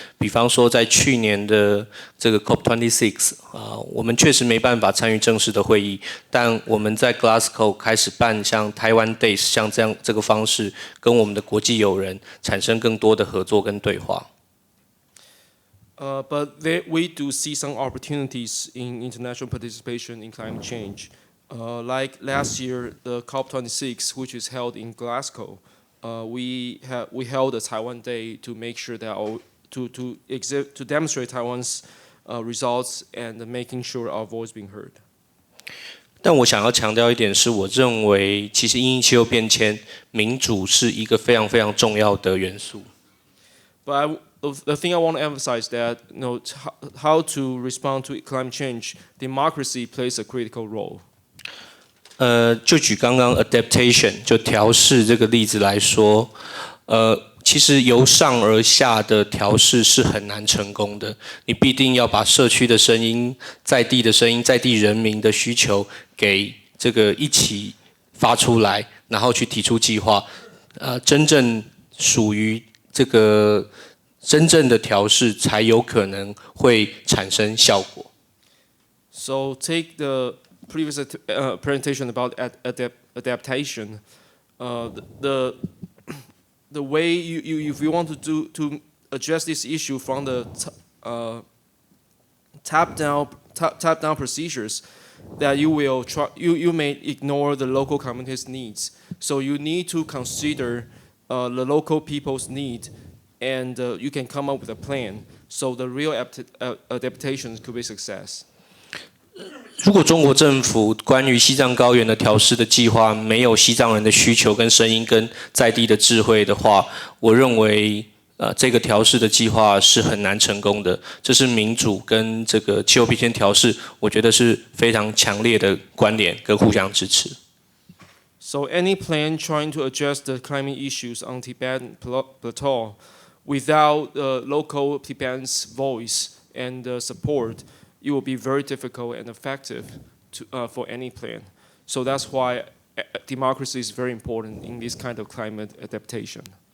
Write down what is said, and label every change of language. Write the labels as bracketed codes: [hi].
[zh] 比方说，在去年的这个 COP26 我们确实没办法参与正式的会议，但我们在 Glasgow 开始办像 Taiwan Days 像这个方式，跟我们的国际友人产生更多的合作跟对话。 [en] But we do see some opportunities in international participation in climate change. Like last year, the COP26, which is held in Glasgow, we held a Taiwan Day to make sure that to demonstrate Taiwan's results and making sure our voice being heard. [zh] 但我想要强调一点是，我认为其实因应气候变迁，民主是一个非常非常重要的元素。 [en] But the thing I want to emphasize that how to respond to climate change, democracy plays a critical role. [zh] 就举刚刚 adaptation 就调试这个例子来说，其实由上而下的调试是很难成功的。你必定要把社区的声音、在地的声音、在地人民的需求给这个一起发出来，然后去提出计划。真正属于这个真正的调试，才有可能会产生效果。 [en] So take the previous presentation about adaptation. The way if you want to address this issue from the top down procedures, that you may ignore the local community's needs. So you need to consider the local people's need, and you can come up with a plan. So the real adaptation could be success. [zh] 如果中国政府关于西藏高原的调试的计划没有西藏人的需求跟声音跟在地的智慧的话，我认为这个调试的计划是很难成功的。这是民主跟这个气候变迁调试，我觉得是非常强烈的关联跟互相支持。 [en] So any plan trying to address the climate issues on Tibetan Plateau without local Tibetans' voice and support, it will be very difficult and effective for any plan. So that's why democracy is very important in this kind of climate adaptation.